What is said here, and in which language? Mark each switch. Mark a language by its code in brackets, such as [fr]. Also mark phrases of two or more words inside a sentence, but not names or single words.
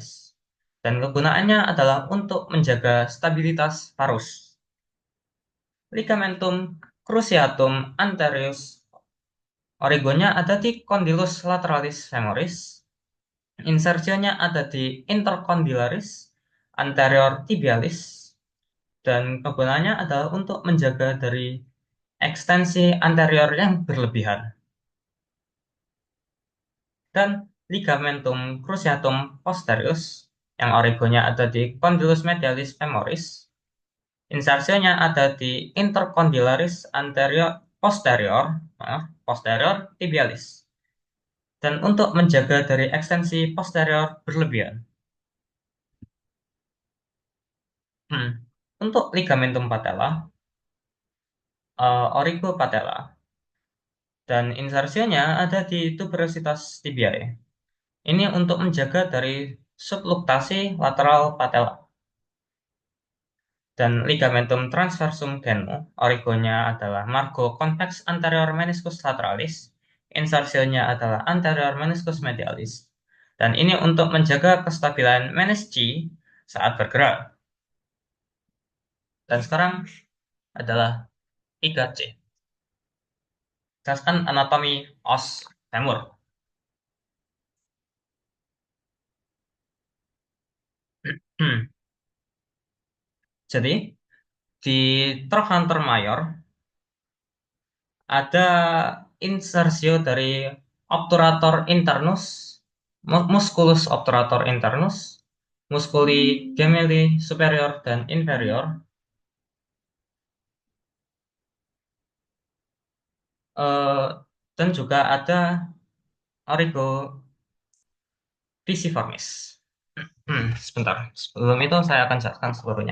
[id] Dan kegunaannya adalah untuk menjaga stabilitas varus. [la] Ligamentum cruciatum anterius, [id] origonya ada di [la] condylus lateralis femoris, [id] insersionya ada di [la] intercondylaris anterior tibialis, [id] dan kegunaannya adalah untuk menjaga dari ekstensi anterior yang berlebihan. Dan [la] ligamentum cruciatum posterius, [id] yang origonya ada di [la] condylus medialis femoris, [id] insersinya ada di [la] intercondylaris anterior posterior tibialis. [id] Dan untuk menjaga dari ekstensi posterior berlebihan. Untuk [la] ligamentum patella, origo patella, [id] dan insersinya ada di [la] tuberositas tibiae. [id] Ini untuk menjaga dari subluxasi [la] lateral patella. [id] Dan [la] ligamentum transversum genu, [id] origonya adalah [la] margo convex anterior meniscus lateralis, [id] insersinya adalah [la] anterior meniscus medialis. [id] Dan ini untuk menjaga kestabilan menisci saat bergerak. Dan sekarang adalah 3C. Jelaskan anatomi os femur. Jadi, di [la] trochanter mayor [id] ada insersio dari [la] obturator internus, musculus obturator internus, musculi gemelli superior [id] dan inferior, eh, dan juga ada [la] origo pisiformis. [id] Sebentar, sebelum itu saya akan jelaskan seluruhnya.